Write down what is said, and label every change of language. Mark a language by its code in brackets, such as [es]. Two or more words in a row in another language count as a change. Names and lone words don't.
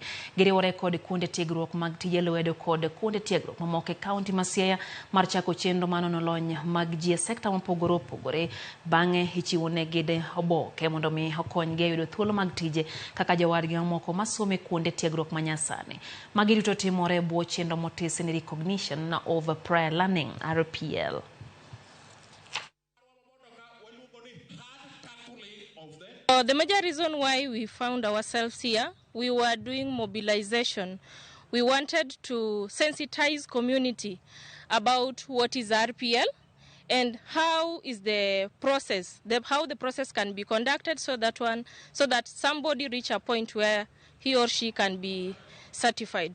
[luo] Giriwore kod kuonde tiegruok mag tije lwedo kod kuonde tiegruok mamoko e kaunti ma Siaya mar chako chenro manono lony mag ji e sekta mopogore opogore. Bang'e ichiwo negi oboke mondo mi okonygi e yudo thuolo mag tije kaka jowadgi mamoko masomo e kuonde tiegruok manyasani. Magi duto timore e bwo chenro motis ni [en] recognition of prior learning [luo] RPL. [en] The major reason why we found ourselves here, we were doing mobilization. We wanted to sensitize community about what is RPL and how is the process, how the process can be conducted so that somebody reach a point where he or she can be certified.